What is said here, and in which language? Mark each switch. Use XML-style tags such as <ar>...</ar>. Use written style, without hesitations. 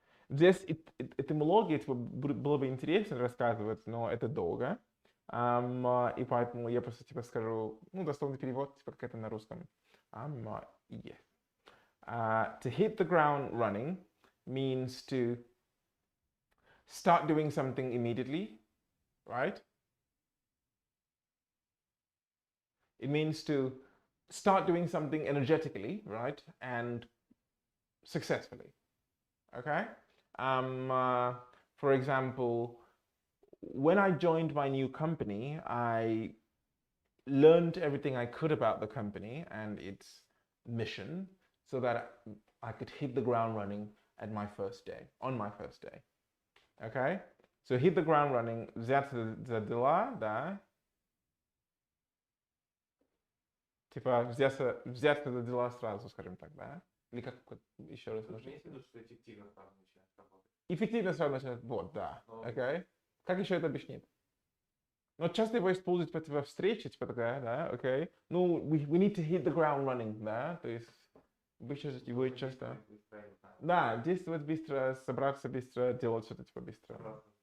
<ru>Здесь этимология было бы интересно рассказывать, но это долго. И поэтому я просто типа скажу, ну, дословный перевод, типа как это на русском.</ru> <en>Yeah. To hit the ground running means to start doing something immediately, right? It means to start doing something energetically, right? And successfully, okay? For example, when I joined my new company, I learned everything I could about the company and its mission so that I could hit the ground running at my first day, on my first day. Okay? So hit the ground running,</en> <ru>взяться за дела, да? Типа взяться за дела сразу, скажем так, да? Или как еще раз можно? Имеется в виду, что эффективно сразу начинать работать. Эффективно сразу начинать, вот, да. Окей? Как еще это объяснить? Но часто его используют во встрече, типа такая, да, окей. Ну,</ru> <en>we need to hit the ground running,</en> <ru>да, то есть его часто. Да, действовать быстро, собраться быстро, делать что-то типа быстро.</ru>